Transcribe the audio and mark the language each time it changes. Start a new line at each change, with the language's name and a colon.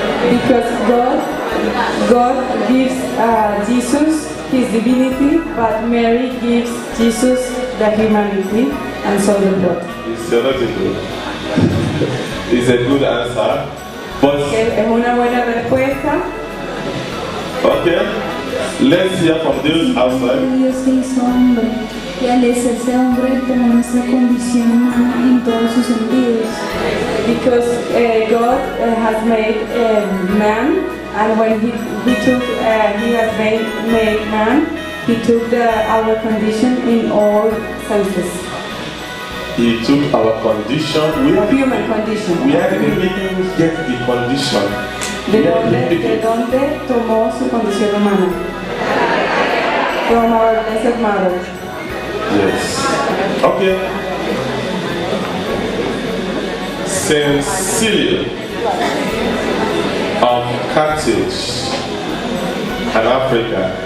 English: Because God gives Jesus His divinity, but Mary gives Jesus the humanity, and so the blood. It's theological. It's a good answer. But
Spanish: Es una buena respuesta.
English: okay, let's hear from those outside.
Spanish: Dios se hizo hombre y al hacerse hombre tomó nuestra condición humana en todos sus sentidos.
English: Because God has made man, and when he has made man, He took our condition in all senses. He took our condition. Human condition. Where did he get the condition?
Spanish: ¿De dónde tomó su condición humana?
English: From our Blessed Mother. Yes. Okay. Saint Cyril of Carthage and Africa.